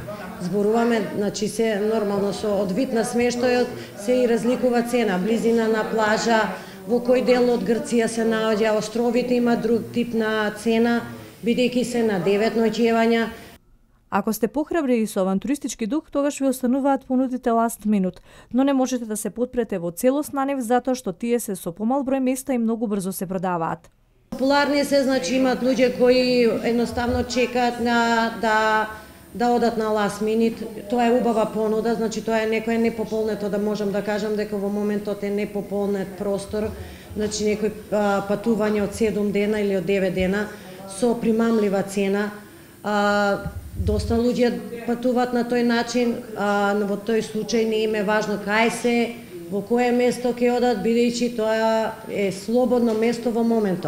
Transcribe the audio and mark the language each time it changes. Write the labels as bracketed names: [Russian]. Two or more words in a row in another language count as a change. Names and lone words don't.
[Macedonian] Зборуваме, значи се нормално со од вид на смештајот се и разликува цена, близина на плажа, во кој дел од Грција се наоѓа, островите има друг тип на цена, бидејќи се на 9 ноќевања. Ако сте похрабри и со авантуристички дух, тогаш ви остануваат понудите [English] last minute, [Macedonian] но не можете да се подпрете во целост на нив затоа што тие се со помал број места и многу брзо се продаваат. Популарни се, значи имаат луѓе кои едноставно чекаат на да одат на [English] last minute. [Macedonian] Тоа е убава понуда, значи тоа е некој непополнето, да можам да кажам дека во моментот е непополнет простор, значи некој патување од 7 дена или од 9 дена со примамлива цена. Доста луѓе патуваат на тој начин, во тој случај не им е важно кај се, во кое место ќе одат, бидејќи тоа е слободно место во моментот.